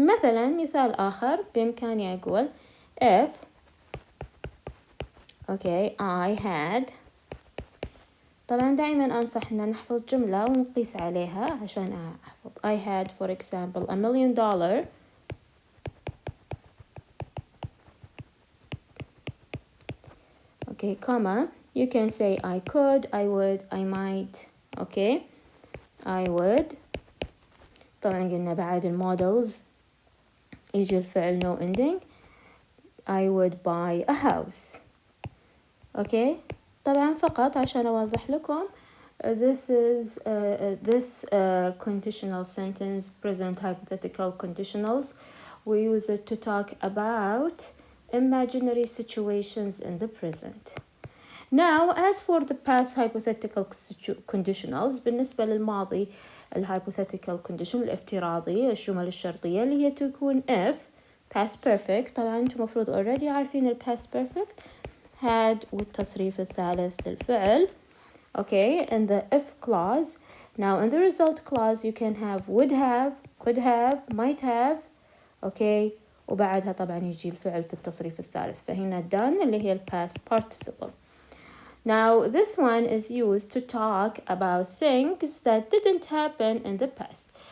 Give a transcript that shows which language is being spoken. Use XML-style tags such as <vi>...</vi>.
<ar>مثلا مثال آخر بإمكاني أقول</ar> <en>if okay I had.</en> <ar>طبعا دائما أنصح أن نحفظ جملة ونقيس عليها عشان أحفظ.</ar> <en>I had for example $1 million. Okay, comma. You can say I could, I would, I might. Okay. I would.</en> <ar>طبعا قلنا بعد المودلز يجي الفعل</ar> <en>no ending. I would buy a house. Okay.</en> <ar>طبعا فقط عشان أوضح لكم</ar> <en>this is this conditional sentence present hypothetical conditionals we use it to talk about imaginary situations in the present. Now as for the past hypothetical conditionals</en> <ar>بالنسبة للماضي الhypothetical condition الافتراضي الجمل الشرطية اللي هي تكون</ar> <en>if past perfect.</en> <ar>طبعا انتم مفروض already عارفين ال past perfect had والتصريف الثالث للفعل.</ar> <en>Okay, in the if clause. Now in the result clause you can have would have, could have, might have.</en> <ar>Okay, وبعدها طبعا يجي الفعل في التصريف الثالث. فهنا done اللي هي ال past participle.</ar> <en>Now this one is used to talk about things that didn't happen in the past.</en>